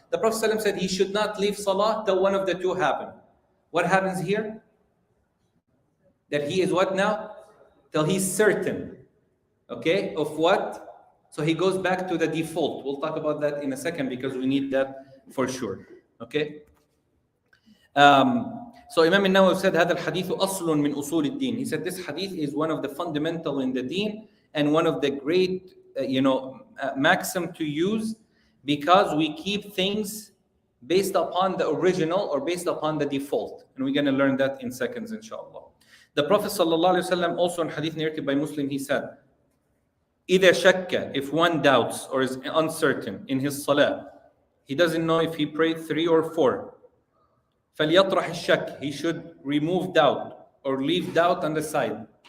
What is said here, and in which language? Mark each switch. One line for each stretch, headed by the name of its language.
English: The Prophet ﷺ said he should not leave salah till one of the two happen. What happens here? That he is what now? Till he's certain. Okay? Of what? So he goes back to the default. We'll talk about that in a second because we need that for sure. Okay? So Imam al-Nawawi said
Arabic: هذا الحديث أصل من أصول الدين.
English: He said this hadith is one of the fundamental in the deen and one of the great maxim to use, because we keep things based upon the original or based upon the default. And we're going to learn that in seconds, inshallah. The Prophet ﷺ also in hadith narrated by Muslim, he said,
Arabic: إِذَا شَكَّ,
English: if one doubts or is uncertain in his salah, he doesn't know if he prayed 3 or 4,
Arabic: فَلْيَطْرَحِ الشَّكِّ,
English: he should remove doubt or leave doubt on the side.